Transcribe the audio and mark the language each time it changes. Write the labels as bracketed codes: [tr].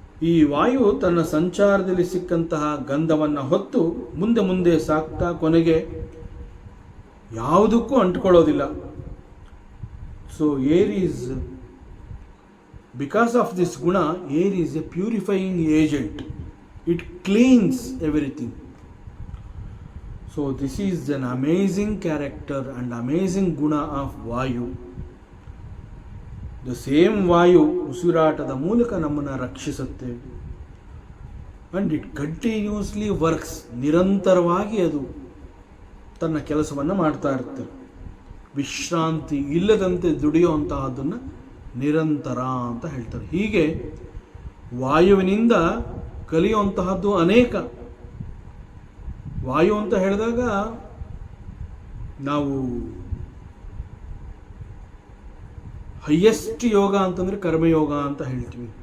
[kn] ಈ ವಾಯು ತನ್ನ ಸಂಚಾರದಲ್ಲಿ ಸಿಕ್ಕಂತಹ ಗಂಧವನ್ನು ಹೊತ್ತು ಮುಂದೆ ಮುಂದೆ ಸಾಕ್ತಾ ಕೊನೆಗೆ ಯಾವುದಕ್ಕೂ ಅಂಟ್ಕೊಳ್ಳೋದಿಲ್ಲ. [en] So air is, because of this ಗುಣ, air is a purifying agent. It cleanses everything. So this is an amazing character and amazing guna of Vayu. The same [kn] Vayu ಉಸಿರಾಟದ ಮೂಲಕ ನಮ್ಮನ್ನು ರಕ್ಷಿಸುತ್ತೆ. [en] And it continuously works. [kn] ನಿರಂತರವಾಗಿ ಅದು ತನ್ನ ಕೆಲಸವನ್ನು ಮಾಡ್ತಾ ಇರ್ತಾರೆ. ವಿಶ್ರಾಂತಿ ಇಲ್ಲದಂತೆ ದುಡಿಯುವಂತಹದ್ದನ್ನು ನಿರಂತರ ಅಂತ ಹೇಳ್ತಾರೆ. ಹೀಗೆ ವಾಯುವಿನಿಂದ ಕಲಿಯುವಂತಹದ್ದು ಅನೇಕ. ವಾಯು ಅಂತ ಹೇಳಿದಾಗ ನಾವು ಹೈಯೆಸ್ಟ್ ಯೋಗ ಅಂತಂದರೆ ಕರ್ಮಯೋಗ ಅಂತ ಹೇಳ್ತೀವಿ.